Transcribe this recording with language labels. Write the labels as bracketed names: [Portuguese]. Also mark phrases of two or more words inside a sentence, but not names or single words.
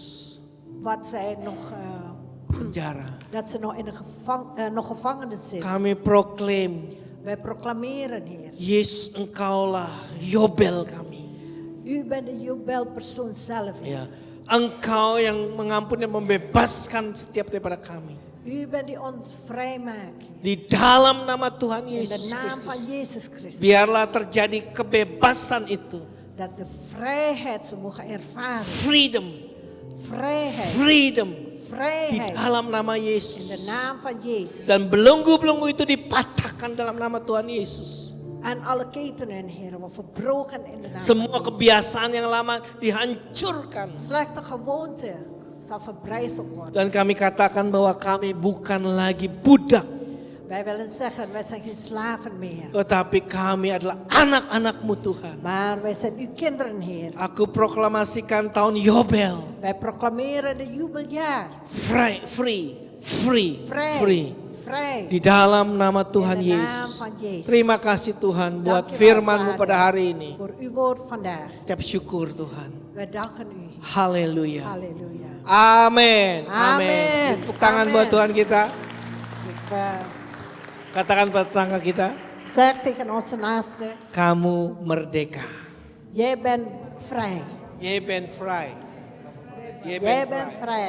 [Dutch] Wat zij nog, [Indonesian] Penjara. [Dutch] dat ze nog in een nog gevangenis zitten. [Indonesian] Kami proklaim, [Dutch] Wij proclameren, Heer. [Indonesian] Yesus engkaulah Yobel kami. [Dutch] U bent de jubelpersoon zelf, Heer. [Indonesian] Ya, engkau yang mengampuni dan membebaskan setiap daripada kami. [Dutch] U bent die ons vrijmaakt. Heer. [Indonesian] Di dalam nama Tuhan [Dutch] In de [Indonesian] Yesus [Dutch] naam van [Indonesian] Kristus. [Dutch] Jezus Christus. [Indonesian] Biarlah terjadi kebebasan itu. [Dutch] Dat de vrijheid ze mogen ervaren. [English] Freedom. [Dutch] Vrijheid. [English] Freedom. Di [Dutch] Vrijheid. [Indonesian] dalam nama [Dutch] In de [Indonesian] Yesus. [Dutch] naam van Jezus. [Indonesian] Dan belenggu-belenggu itu dipatahkan dalam nama Tuhan Yesus. [Dutch] En alle ketenen, Heer, worden verbroken in de naam [Indonesian] Semua [Dutch] van Jezus. [Indonesian] kebiasaan yang lama dihancurkan. [Dutch] Slechte gewoonte zal verbrijzeld worden. [Indonesian] Dan kami katakan bahwa kami bukan lagi budak. [Dutch] Wij willen zeggen, wij zijn geen slaven meer. [Indonesian] Tetapi kami adalah anak-anak-Mu Tuhan. [Dutch] Maar wij zijn uw kinderen, Heer. [Indonesian] Aku proklamasikan tahun Yobel. [Dutch] Wij proclameren de jubeljaar. [English] Free, free. [Dutch] Vrij. [Indonesian] Di dalam nama Tuhan [Dutch] In de naam [Indonesian] Yesus. [Dutch] van Jezus. [Indonesian] Terima kasih Tuhan buat [Dutch] Dankjewel, [Indonesian] firman-Mu [Dutch] Vader, [Indonesian] pada hari ini. [Dutch] Voor uw woord vandaag. [Indonesian] Ucap syukur Tuhan. [Dutch] Wij danken u. [Indonesian] Haleluya. [Dutch] Halleluja. [Indonesian] Amin. [Dutch] Amin. [Indonesian] Tepuk tangan [Dutch] Amin. [Indonesian] buat Tuhan kita. Katakan pada tetangga kita, [Dutch] zeg tegen onze naaste, [Indonesian] kamu merdeka. [Dutch] jij bent vrij. Jij bent vrij. Jij Jij bent bent vrij.